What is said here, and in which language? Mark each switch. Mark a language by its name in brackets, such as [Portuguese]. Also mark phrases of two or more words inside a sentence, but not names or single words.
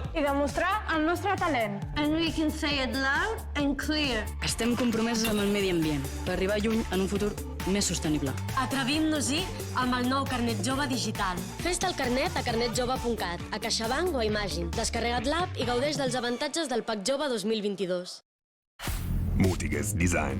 [Catalan] i demostrar el nostre talent. [English] And we can say it loud and clear. [Catalan] Estem compromesos amb el medi ambient per arribar lluny en un futur més sostenible. Atrevim-nos-hi amb el nou carnet jove digital. Fes-te el carnet a carnetjove.cat, a CaixaBank o a Imagine. Descarrega't l'app i gaudeix dels avantatges del PAC Jove 2022. [German] Mutiges Design.